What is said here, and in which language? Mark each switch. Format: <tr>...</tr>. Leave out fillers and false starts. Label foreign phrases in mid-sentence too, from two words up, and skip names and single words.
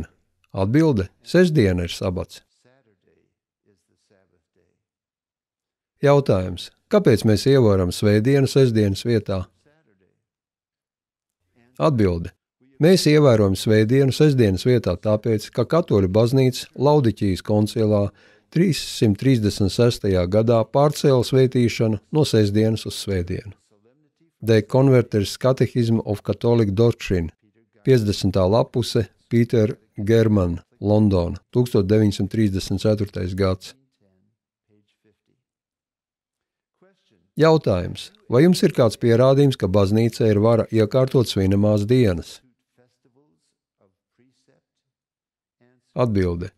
<lv>Atbilde, sestdiena ir sabats. Jautājums, kāpēc mēs ievaram svētdienu sestdienas vietā? Atbilde, mēs ievērojam svētdienu sestdienas vietā tāpēc, ka katoļu baznīca Laudiķijas koncilā 336. gadā pārcēla svētīšanu no sestdienas uz svētdienu. The Converter's Catechism of Catholic Doctrine, 50. lapuse, Peter German, Londona, 1934. gads. Jautājums, vai jums ir kāds pierādījums, ka baznīcā ir vara iekārtot svinamās dienas? Atbilde.</lv>